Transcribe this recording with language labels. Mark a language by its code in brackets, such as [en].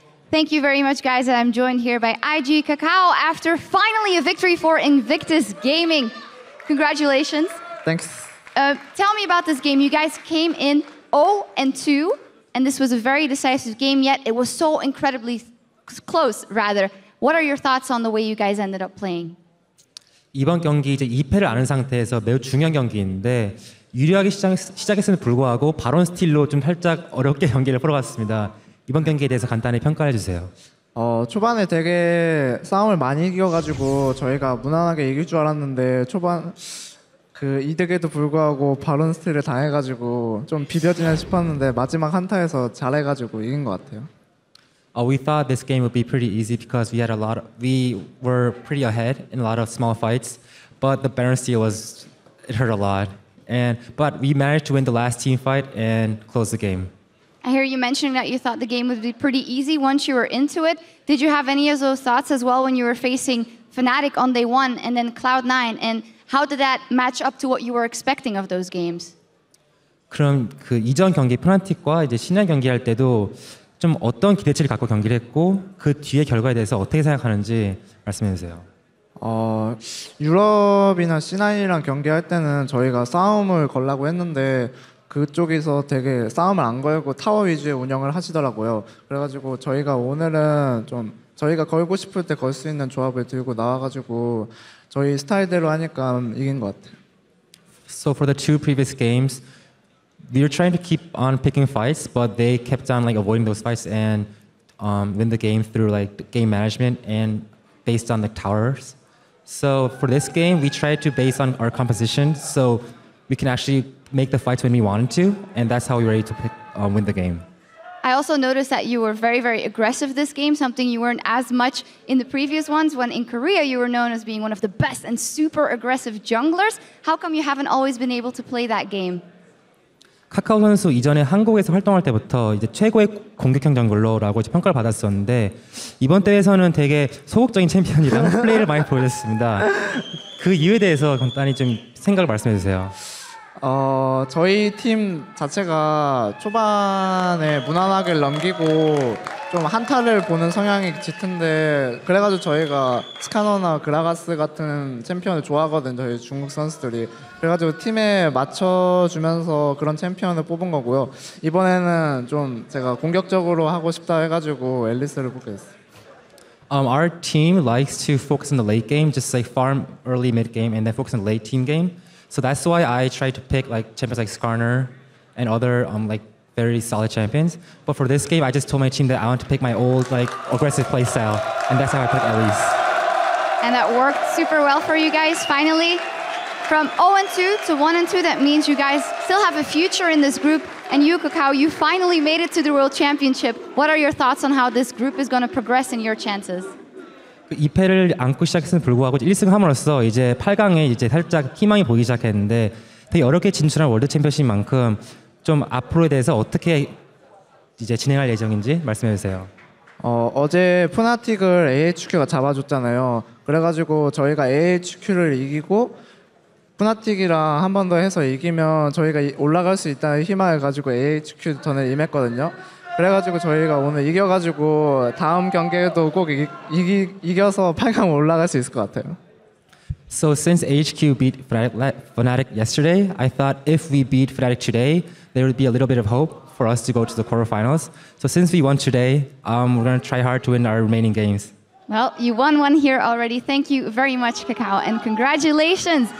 [en] Thank you very much, guys. I'm joined here by IG Kakao after finally a victory for Invictus Gaming. Congratulations. Thanks. Tell me about this game. You guys came in 0-2, and this was a very decisive game, yet it was so incredibly close, rather. What are your thoughts on the way you guys ended up playing? [ko] 이번 경기 이제 2패를 아는 상태에서 매우 중요한 경기인데 유리하게 시작했음에도 불구하고 바론 스틸로 좀 살짝 어렵게 경기를 풀어갔습니다. 이번 경기에 대해서 간단히 평가해 주세요. 초반에 되게 싸움을 많이 이겨가지고 저희가 무난하게 이길 줄 알았는데 초반 그 이득에도 불구하고 바론 스틸을 당해가지고 좀 비벼지나 싶었는데 마지막 한타에서 잘해가지고 이긴 것 같아요. [en] We thought this game would be pretty easy because we were pretty ahead in a lot of small fights, but the Baron steal it hurt a lot. But we managed to win the last team fight and close the game. I hear you mentioning that you thought the game would be pretty easy once you were into it. Did you have any of those thoughts as well when you were facing Fnatic on day 1 and then Cloud9? And how did that match up to what you were expecting of those games? [ko] 그럼 그 이전 경기 프나틱과 이제 신현 경기할 때도 좀 어떤 기대치를 갖고 경기를 했고 그 뒤의 결과에 대해서 어떻게 생각하는지 말씀해 주세요. 유럽이나 C9이랑 경기할 때는 저희가 싸움을 걸라고 했는데 그쪽에서 되게 싸움을 안 걸고 타워 위주의 운영을 하시더라고요. 그래가지고 저희가 오늘은 좀 저희가 걸고 싶을 때 걸 수 있는 조합을 들고 나와가지고 저희 스타일대로 하니까 이긴 것 같아요. [en] So for the two previous games, we were trying to keep on picking fights, but they kept on like avoiding those fights and win the game through like game management and based on the towers. So for this game, we tried to base on our composition, so we can actually make the fights when we wanted to, and that's how we were able to win the game. I also noticed that you were very, very aggressive this game, something you weren't as much in the previous ones, when in Korea you were known as being one of the best and super aggressive junglers. How come you haven't always been able to play that game? [ko] 카카오 선수 이전에 한국에서 활동할 때부터 이제 최고의 공격형 정글러라고 평가를 받았었는데 이번 대회에서는 되게 소극적인 챔피언이랑 플레이를 많이 보여줬습니다. 그 이유에 대해서 간단히 좀 생각을 말씀해 주세요. 저희 팀 자체가 초반에 무난하게 넘기고 좀 한타를 보는 성향이 짙은데 그래가지고 저희가 스카너나 그라가스 같은 챔피언을 좋아하거든요. 저희 중국 선수들이. 그래가지고 팀에 맞춰주면서 그런 챔피언을 뽑은 거고요. 이번에는 좀 제가 공격적으로 하고 싶다 해가지고 앨리스를 뽑게 됐어요. [en] Our team likes to focus on the late game, just like farm early mid game and then focus on the late team game. So that's why I try to pick like champions like Skarner and other like very solid champions. But for this game, I just told my team that I want to pick my old like aggressive play style, and that's how I picked Elise. And that worked super well for you guys. Finally, from 0-2 to 1-2, that means you guys still have a future in this group. And you, Kakao, you finally made it to the World Championship. What are your thoughts on how this group is going to progress in your chances? [ko] 2패를 안고 시작했음에도 불구하고 1승 함으로써 이제 8강에 이제 살짝 희망이 보이기 시작했는데 되게 어렵게 진출한 월드 챔피언십 만큼 좀 앞으로에 대해서 어떻게 이제 진행할 예정인지 말씀해 주세요. 어제 푸나틱을 AHQ가 잡아줬잖아요. 그래가지고 저희가 AHQ를 이기고 푸나틱이랑 한 번 더 해서 이기면 저희가 올라갈 수 있다는 희망을 가지고 AHQ 전에 임했거든요. 그래가지고 저희가 오늘 이겨가지고 다음 경기에도 꼭 이겨서 8강 올라갈 수 있을 것 같아요. [en] So since AHQ beat Fnatic yesterday, I thought if we beat Fnatic today, there would be a little bit of hope for us to go to the quarterfinals. So since we won today, we're going to try hard to win our remaining games. Well, you won one here already. Thank you very much, Kakao, and congratulations.